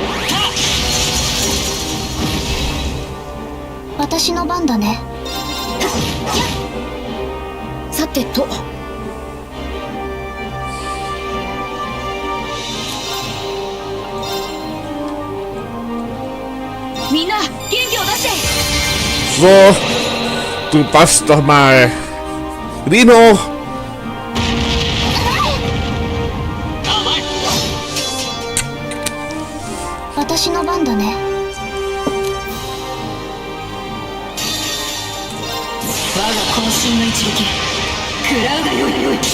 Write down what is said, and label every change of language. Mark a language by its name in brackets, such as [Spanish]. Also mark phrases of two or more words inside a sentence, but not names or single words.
[Japanese] 私の番だね。さてと。みんな元気を出して。 [German] So, du passt doch mal. Rino! [Japanese] 私の番だね。我が渾身の一撃食らうがよい。